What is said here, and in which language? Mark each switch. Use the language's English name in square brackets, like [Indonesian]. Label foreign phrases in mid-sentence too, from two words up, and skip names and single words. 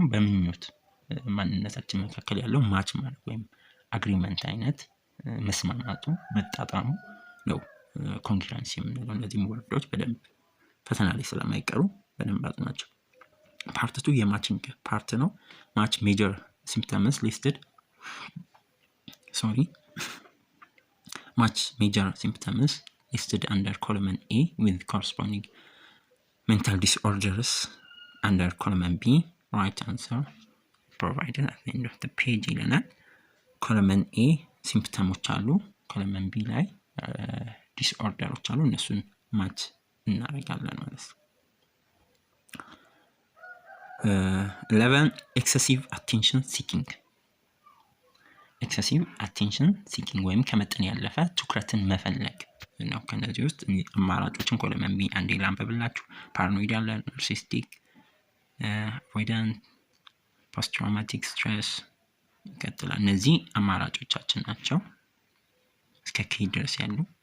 [Amharic] ደግሞ በምኞት ማንነታችን መካከል ያለው ማች ማለት ወይም አግሪመንት አይነት መስማማቱ መጣጣሙ ነው ኮንግሩንሲ የምንለው። እነዚህ ወርዶች በደንብ ፈተና ላይ ስለማይቀሩ በደንብ አጥናቸው። ፓርት 2 የማችንግ ፓርት ነው። [English] match major symptoms listed match major symptoms listed under column A with corresponding mental disorders under column B. Right answer provided at the end of the page [Amharic] ይለናል። [English] column A [Amharic] ሲምፕተሞች አሉ፣ [English] column B [Amharic] ላይ ዲስኦርደሮች አሉ። እነሱን ማች እናደርጋለን ማለት ነው። 11 [English] excessive attention seeking excessive attention seeking [Amharic] ወይም ከመጠን ያለፈ ትኩረትን መፈለግ ነው። ከነዚህ ውስጥ አማራጮችን [English] column B [Amharic] አንዴ ላንብብላችሁ። ፓራኖይድ አለ፣ ናርሲስቲክ፣ አቮይዳንት፣ [English] post traumatic stress [Amharic] ይቀጥላል። እነዚህ አማራጮቻችን ናቸው እስከ ኬ ድረስ ያሉ።